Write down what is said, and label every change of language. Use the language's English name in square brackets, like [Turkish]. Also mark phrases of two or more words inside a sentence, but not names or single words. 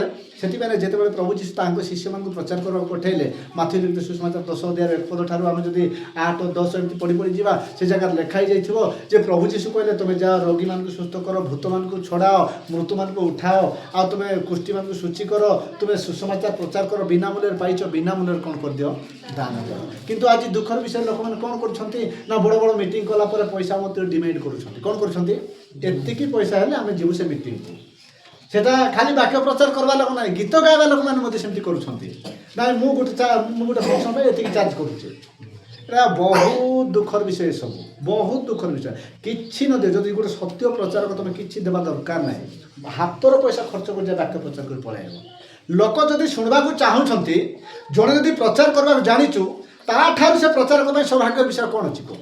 [Odia] ସେଥିପାଇଁ ଯେତେବେଳେ ପ୍ରଭୁ ଯୀଶୁ ତାଙ୍କ ଶିଷ୍ୟମାନଙ୍କୁ ପ୍ରଚାର କରିବାକୁ ପଠାଇଲେ, ମାଥ୍ୟୁ ଲିଖିତ ସୁସମାଚାର 10 ଅଧ୍ୟାୟର 1 ପଦ ଠାରୁ ଆମେ ଯଦି 8, 10 ଏମିତି ପଢ଼ି ଯିବା, ସେ ଜାଗାରେ ଲେଖା ହେଇଯାଇଥିବ ଯେ ପ୍ରଭୁ ଯୀଶୁ କହିଲେ, ତୁମେ ଯାଅ, ରୋଗୀମାନଙ୍କୁ ସୁସ୍ଥ କର, ଭୂତମାନଙ୍କୁ ଛଡ଼ାଅ, ମୃତ୍ୟୁମାନଙ୍କୁ ଉଠାଅ, ଆଉ ତୁମେ କୁଷ୍ଠୀମାନଙ୍କୁ ଶୁଚି କର, ତୁମେ ସୁସମାଚାର ପ୍ରଚାର କର। ବିନା ମୂଲ୍ୟରେ ପାଇଛ, ବିନା ମୂଲ୍ୟରେ କ'ଣ କରିଦିଅ? ଦାନ କର। କିନ୍ତୁ ଆଜି ଦୁଃଖର ବିଷୟ, ଲୋକମାନେ କ'ଣ କରୁଛନ୍ତି ନା ବଡ଼ ବଡ଼ ମିଟିଂ କଲା ପରେ ପଇସା ମଧ୍ୟ ଡିମାଣ୍ଡ କରୁଛନ୍ତି। କ'ଣ କରୁଛନ୍ତି? ଏତିକି ପଇସା ହେଲେ ଆମେ ଯିବୁ ସେ ମିଟିଂକୁ। ସେଟା ଖାଲି ବାକ୍ୟ ପ୍ରଚାର କରବା ଲୋକ ନାଇ, ଗୀତ ଗାଇବା ଲୋକ ମାନେ ମଧ୍ୟେ ସେମିତି করুଛନ୍ତି। ନାଇଁ ମୁଁ ଗୋଟେ ଫଙ୍କସନ୍ ପାଇଁ ଏତିକି ଚାର୍ଜ କରୁଛି। ଏଇଟା ବହୁତ ଦୁଃଖର ବିଷୟ, ଏସବୁ ବହୁତ ଦୁଃଖର ବିଷୟ। କିଛି ନ ଦିଅ, ଯଦି ଗୋଟେ ସତ୍ୟ ପ୍ରଚାରକ ତୁମେ କିଛି ଦେବା ଦରକାର ନାହିଁ, ହାତର ପଇସା ଖର୍ଚ୍ଚ କରି ବାକ୍ୟ ପ୍ରଚାର କରି ପଳାଇବ। ଲୋକ ଯଦି ଶୁଣିବାକୁ ଚାହୁଁଛନ୍ତି, ଜଣେ ଯଦି ପ୍ରଚାର କରିବାକୁ ଜାଣିଛୁ, ତାଠାରୁ ସେ ପ୍ରଚାରକ ପାଇଁ ସୌଭାଗ୍ୟ ବିଷୟ କ'ଣ ଅଛି?